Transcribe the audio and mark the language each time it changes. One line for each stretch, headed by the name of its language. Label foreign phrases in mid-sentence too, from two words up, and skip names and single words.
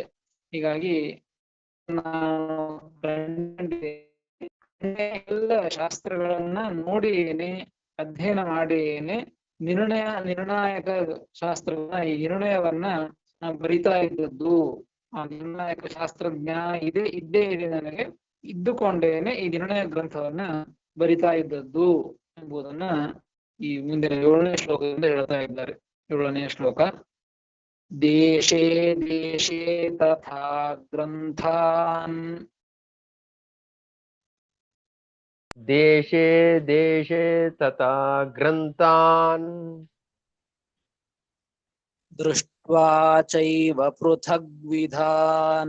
Kannada: ಹೀಗಾಗಿ ನಾನು ಎಲ್ಲ ಶಾಸ್ತ್ರಗಳನ್ನ ನೋಡಿಯೇನೆ, ಅಧ್ಯಯನ ಮಾಡಿಯೇನೆ ನಿರ್ಣಾಯಕ ಶಾಸ್ತ್ರವನ್ನ, ಈ ನಿರ್ಣಯವನ್ನ ಬರಿತಾ ಇದ್ದದ್ದು. ಆ ನಿರ್ಣಾಯಕ ಶಾಸ್ತ್ರಜ್ಞಾನ ಇದ್ದೇ ಇದೆ ನನಗೆ, ಇದ್ದುಕೊಂಡೇನೆ ಈ ನಿರ್ಣಯ ಗ್ರಂಥವನ್ನ ಬರಿತಾ ಇದ್ದದ್ದು ಎಂಬುದನ್ನ ಈ ಮುಂದಿನ 7ನೇ ಶ್ಲೋಕದಿಂದ ಹೇಳ್ತಾ ಇದ್ದಾರೆ. 7ನೇ ಶ್ಲೋಕ.
Sanskrit: ದೇಶೇ ದೇಶೇ ತಥಾ ಗ್ರಂಥಾನ್, ದೇಶೇ ದೇಶೇ ತಥಾ ಗ್ರಂಥಾನ್ ದೃಷ್ಟ್ವಾ ಚೈವ ಪೃಥಗ್ವಿಧಾನ್,